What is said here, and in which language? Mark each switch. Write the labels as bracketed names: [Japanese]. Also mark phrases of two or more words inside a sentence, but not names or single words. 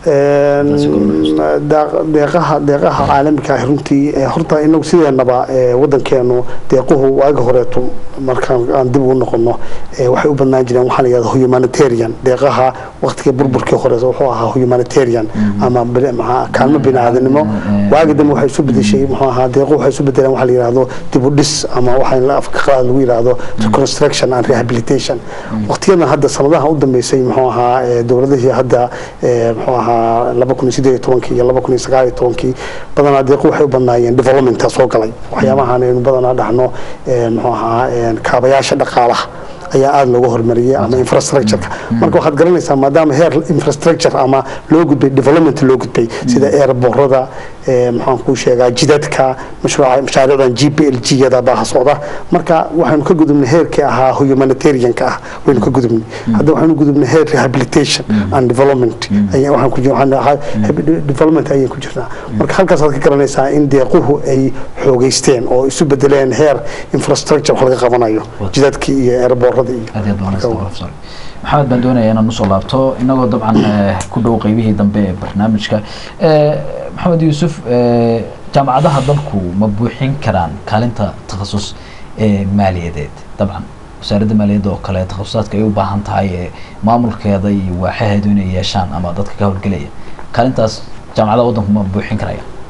[Somali] deeqaha caalamiga ah runtii horta inagu sideenaba wadankeenu deequhu waaga horeeto markaan aan dib ugu noqono waxay u badnaan jireen waxaa la yidhahdaa humanitarian deeqaha waqtigii burburkii hore wuxuu ahaa humanitarian ama kaalmo bini'aadanimo waagi dambe waxay isu bedeshay muxuu ahaa deequhu waxay isu bedeleen waxa la yidhaahdo dib u dhis ama waxa afka qalaad lagu yidhaahdo [English] reconstruction and rehabilitation [Somali] waqtiyadan hadda sanadaha u dambeysay muxuu ahaa dowladihii hadda muxuu ahaa 2018 iyo 2019 badanaa deequ waxay u badnaayeen development soo galay waxyaabahan aynu badanaa dhaxno muxuu ahaa kaabayaasha dhaqaalaha ayaa aad looga hormariyay ama infrastructure marka waxaad garanaysaa maadaama heer infrastructure ama loo gudbay development loo gudbay sida airportada maxaan ku sheegaa jidadka mashaariicdan GPLG-yada baa socda marka waxaanu ka gudubnay heerkii ahaa humanitarian-ka ah waynu ka gudubnay hadda waxaanu gudubnay heer [English] rehabilitation and development [Somali] waxaan ku jirnaa development ayaan ku jirnaa marka halkaas aad ka garanaysaa in deequhu ay xoogeysteen oo isu bedeleen heer infrastructure wax laga qabanayo jidadkii iyo airportada maxamed baan doonaya inaan usoo laabto inagoo dabcan ku dhow qaybihii dambe ee barnaamijka maxamed yuusuf jaamacadaha dalku ma buuxin karaan kaalinta takhasus maaliyadeed dabcan wasaaradda maaliyadda oo kale takhasusaadka ay u baahan tahay maamulkeeda iyo waaxaheedu inay yeeshaan ama dadka ka howlgelaya kaalintaas jaamacadaha waddanku ma buuxin karaya